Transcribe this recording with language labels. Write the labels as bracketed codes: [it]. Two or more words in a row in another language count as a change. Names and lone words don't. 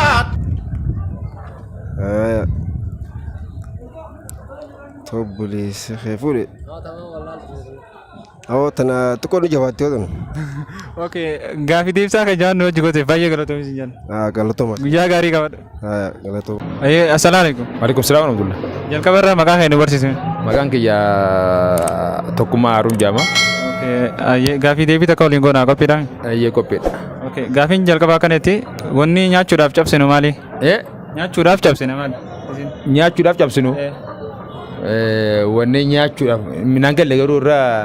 [om] Ta obboleessi kiyya fuudhe. Tana xiqqoo nu jabaattee oolu. Okay, gaafii deebisaa kan jaan nu hojii gooteef baay'ee galatoomi sin jenna. Galatooma. Guyyaa gaarii qabadha. Galatooma. [ar] السلام عليكم. وعليكم السلام ورحمة الله. [om] Jalqaba irraa maqaa kee nu barsiisi. Maqaan kiyya Tokkummaa Haruun jedhama. Okay, gaafii deebii takka waliin goonaa qophiidhaan. Ayyee qophiidha. Okay, gaafiin jalqaba akkaneetti wanni nyaachuudhaaf cabsinu maali? Nyaachuudhaaf cabsina maali? Nyaachuudhaaf cabsinu. Wanni nyaachuudhaaf midhaan galle garuu irraa.